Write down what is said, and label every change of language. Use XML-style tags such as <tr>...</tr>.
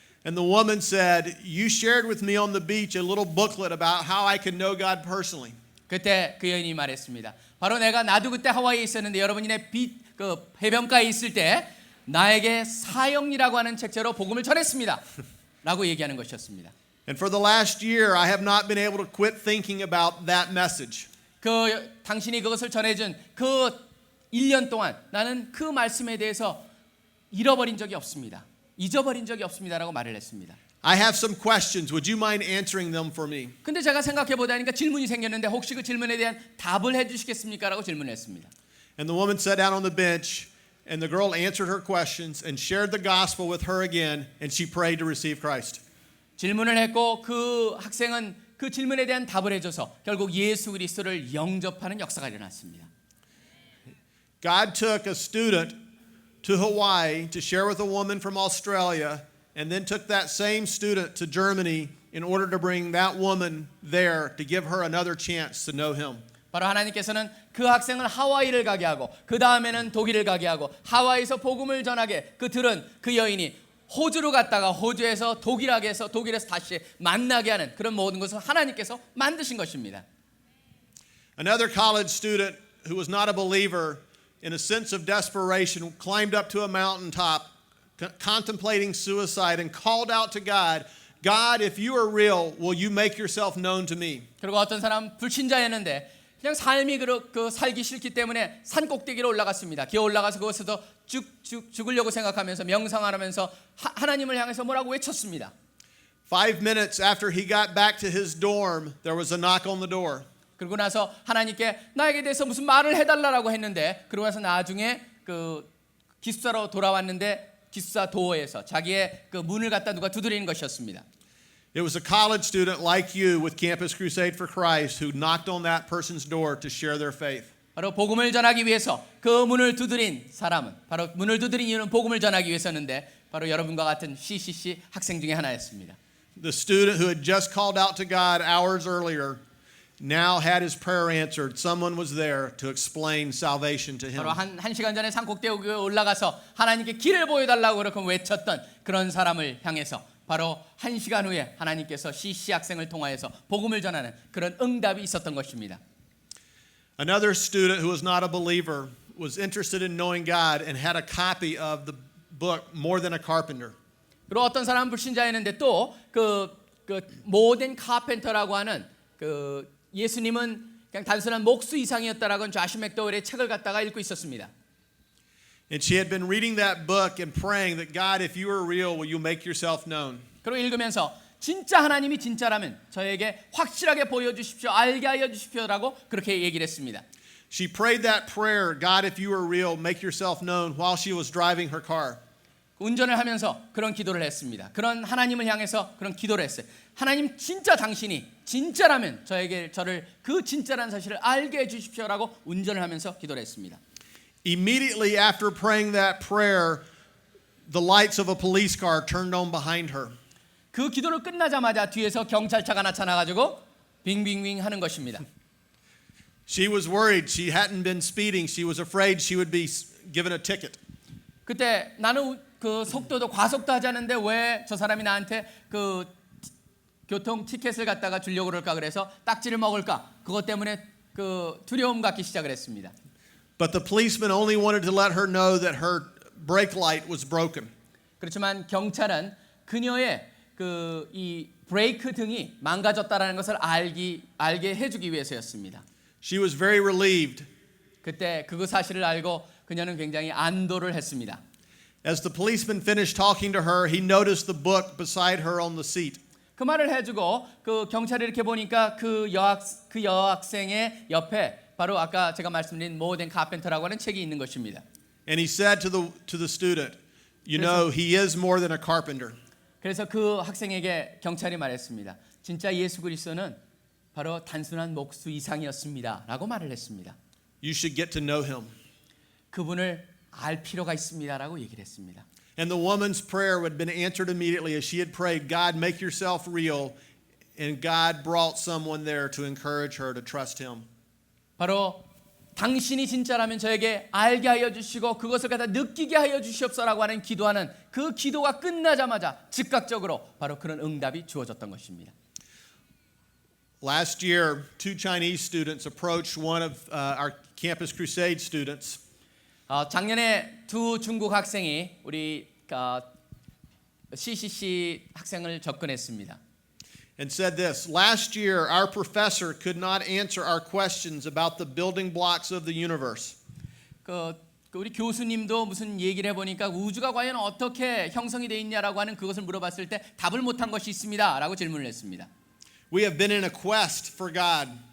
<en>And the woman said, "You shared with me on the beach a little booklet about how I can know God personally."</en> <ko>그때 그 여인이 말했습니다. 바로 나도 그때 하와이에 있었는데 여러분이 그 해변가에 있을 때 나에게 사형리라고 하는 책자로 복음을 전했습니다. 라고 얘기하는 것이었습니다.</ko> <en>And for the last year, I have not been able to quit thinking about that message.</en> <ko>그 당신이 그것을 전해준 그 1년 동안 나는 그 말씀에 대해서 잃어버린 적이 없습니다. 잊어버린 적이 없습니다라고 말을 했습니다.</ko> <en>I have some questions. Would you mind answering them for me?</en> <ko>근데 제가 생각해 보다니까 질문이 생겼는데 혹시 그 질문에 대한 답을 해 주시겠습니까라고 질문했습니다.</ko> <en>And the woman sat down on the bench, and the girl answered her questions and shared the gospel with her again, and she prayed to receive Christ.</en> <ko>질문을 했고 그 학생은 그 질문에 대한 답을 해줘서 결국 예수 그리스도를 영접하는 역사가 일어났습니다.</ko> <en>God took a student to Hawaii to share with a woman from Australia, and then took that same student to Germany in order to bring that woman there to give her another chance to know Him.</en> <ko>바로 하나님께서는 그 학생을 하와이를 가게 하고 그 다음에는 독일을 가게 하고 하와이에서 복음을 전하게 그 여인이 호주로 갔다가 호주에서 독일에서 다시 만나게 하는 그런 모든 것을 하나님께서 만드신 것입니다.</ko> <en>Another college student who was not a believer, in a sense of desperation, climbed up to a mountaintop, contemplating suicide, and called out to God, "God, if you are real, will you make yourself known to me?"</en> <ko>그리고 어떤 사람 불신자였는데 그냥 삶이 살기 싫기 때문에 산 꼭대기로 올라갔습니다. 기어 올라가서 그곳에서 죽으려고 생각하면서 명상하면서 하나님을 향해서 뭐라고 외쳤습니다.</ko> <en>5 minutes after he got back to his dorm, there was a knock on the door.</en> <ko>그러고 나서 하나님께 나에게 대해서 무슨 말을 해달라고 했는데 그러고 나서 나중에 그 기숙사로 돌아왔는데 기숙사 도어에서 자기의 그 문을 갖다 누가 두드리는 것이었습니다.</ko> <en>It was a college student like you with Campus Crusade for Christ who knocked on that person's door to share their faith.</en> <ko>바로 복음을 전하기 위해서 그 문을 두드린 사람은 바로 문을 두드린 이유는 복음을 전하기 위해서였는데 바로 여러분과 같은 CCC 학생 중에 하나였습니다.</ko> <en>The student who had just called out to God hours earlier now had his prayer answered. Someone was there to explain salvation to him.</en> <ko>바로 한 시간 전에 산꼭대기에 올라가서 하나님께 길을 보여달라고 그렇게 외쳤던 그런 사람을 향해서 바로 한 시간 후에 하나님께서 CC 학생을 통하여서 복음을 전하는 그런 응답이 있었던 것입니다.</ko> <en>Another student who was not a believer was interested in knowing God and had a copy of the book More Than a Carpenter.</en> <ko>그리고 어떤 사람은 불신자였는데 또 그 모던 카펜터라고 하는 그 예수님은 그냥 단순한 목수 이상이었다라고 하는 조시 맥도웰의 책을 갖다가 읽고 있었습니다.</ko> <en>And she had been reading that book and praying that God, if you are real, will you make yourself known?</en> <ko>그리고 읽으면서 진짜 하나님이 진짜라면 저에게 확실하게 보여주십시오. 알게 하여 주십시오라고 그렇게 얘기를 했습니다.</ko> <en>She prayed that prayer, God, if you are real, make yourself known, while she was driving her car.</en> <ko>운전을 하면서 그런 기도를 했습니다. 그런 하나님을 향해서 그런 기도를 했어요. 하나님 진짜 당신이 진짜라면 저를 그 진짜라는 사실을 알게 해 주십시오라고 운전을 하면서 기도를 했습니다.</ko> <en>Immediately after praying that prayer, the lights of a police car turned on behind her.</en> <ko>그 기도를 끝나자마자 뒤에서 경찰차가 나타나가지고 빙빙빙 하는 것입니다.</ko> <en>She was worried. She hadn't been speeding. She was afraid she would be given a ticket.</en> <ko>그때 나는 그 속도도 과속도 하지 않는데 왜 저 사람이 나한테 그 교통 티켓을 갖다가 주려고 그럴까 그래서 딱지를 먹을까 그것 때문에 그 두려움 갖기 시작을 했습니다.</ko> <en>But the policeman only wanted to let her know that her brake light was broken.</en> <ko>그렇지만 경찰은 그녀의 그 이 브레이크 등이 망가졌다라는 것을 알게 해주기 위해서였습니다.</ko> <en>She was very relieved.</en> <ko>그때 그 사실을 알고 그녀는 굉장히 안도를 했습니다.</ko> <en>As the policeman finished talking to her, he noticed the book beside her on the seat.</en> <ko>그 말을 해주고 그 경찰이 이렇게 보니까 그 여학생의 옆에 바로 아까 제가 말씀드린 모던 카펜터라고 하는 책이 있는 것입니다.</ko> <en>And he said to the student, you know, he is more than a carpenter.</en> <ko>그래서 그 학생에게 경찰이 말했습니다. 진짜 예수 그리스도는 바로 단순한 목수 이상이었습니다라고 말을 했습니다.</ko> <en>You should get to know him.</en> <ko>그분을 알 필요가 있습니다라고 얘기를 했습니다.</ko> <en>And the woman's prayer had been answered immediately as she had prayed, God, make yourself real. And God brought someone there to encourage her to trust him.</en> <ko>바로 당신이 진짜라면 저에게 알게 하여 주시고 그것을 갖다 느끼게 하여 주시옵소서라고 하는 기도하는 그 기도가 끝나자마자 즉각적으로 바로 그런 응답이 주어졌던 것입니다.</ko> <en>Last year, 2 Chinese students approached one of our Campus Crusade students.</en> <ko>작년에 두 중국 학생이 우리 CCC 학생을 접근했습니다.</ko> <en>And said this, last year our professor could not answer our questions about the building blocks of the universe.</en> <ko>우리 교수님도 무슨 얘기를 해보니까 우주가 과연 어떻게 형성이 되어 있냐라고 하는 그것을 물어봤을 때 답을 못한 것이 있습니다라고 질문을 했습니다.</ko> <en>We have been in a quest for God.</en>